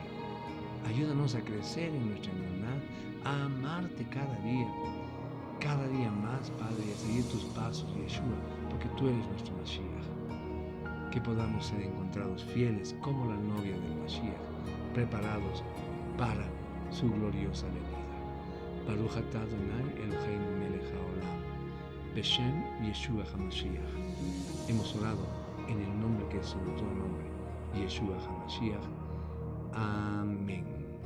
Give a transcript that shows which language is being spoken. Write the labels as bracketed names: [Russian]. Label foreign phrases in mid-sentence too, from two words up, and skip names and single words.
[Spanish] Ayúdanos a crecer en nuestra emuná, a amarte cada día más, Padre, y a seguir tus pasos, Yeshua, porque tú eres nuestro Mashiach. Que podamos ser encontrados fieles como la novia del Mashiach, preparados para su gloriosa venida. [Hebrew] ברוך אתה אדוני אלוהינו מלך העולם, בשם ישוע המשיח. [Spanish] Hemos orado en el nombre que es sobre todo nombre, Yeshua HaMashiach. Amén.